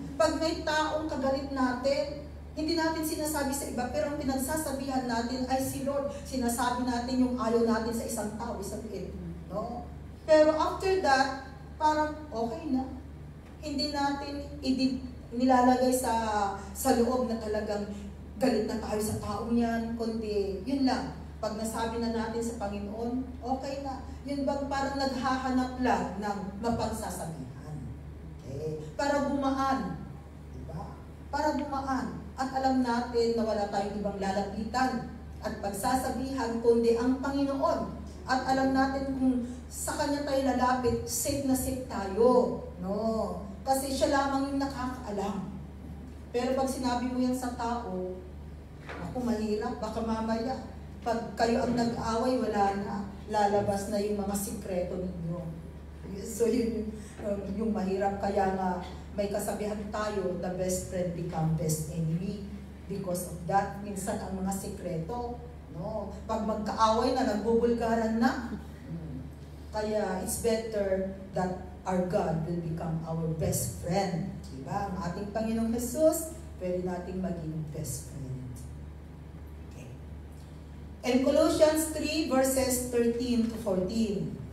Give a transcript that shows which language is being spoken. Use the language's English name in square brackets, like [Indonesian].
[Filipino] Pag may taong kagalit natin, hindi natin sinasabi sa iba, pero ang pinagsasabihan natin ay si Lord. Sinasabi natin yung ayaw natin sa isang tao, isabihin. No? Pero [English] after that, [Filipino] parang okay na. Hindi natin nilalagay sa loob na talagang galit na tayo sa taong yan, kundi yun lang. Pag nasabi na natin sa Panginoon, okay na. Yun bang parang naghahanap lang ng mapagsasabihan. Okay? Para gumaan. Para bumaan at alam natin na wala tayong ibang lalapitan at pagsasabihan kundi ang Panginoon. At alam natin kung sa Kanya tayo lalapit, safe na safe tayo. No? Kasi siya lamang yung nakakaalam. Pero pag sinabi mo yan sa tao, ako mahirap, baka mamaya, pag kayo ang nag-away, wala na. Lalabas na yung mga sikreto ninyo. So yun yung mahirap, kaya nga may kasabihan tayo, [English] the best friend become best enemy. Because of that, [Filipino] minsan ang mga sikreto, no? Pag magkaaway na, nagbubulgaran na. Kaya [English] it's better that our God will become our best friend. [Filipino] Diba? Ang ating Panginoong Jesus, pwede nating maging best friend. Okay. [English] And Colossians 3 verses 13 to 14.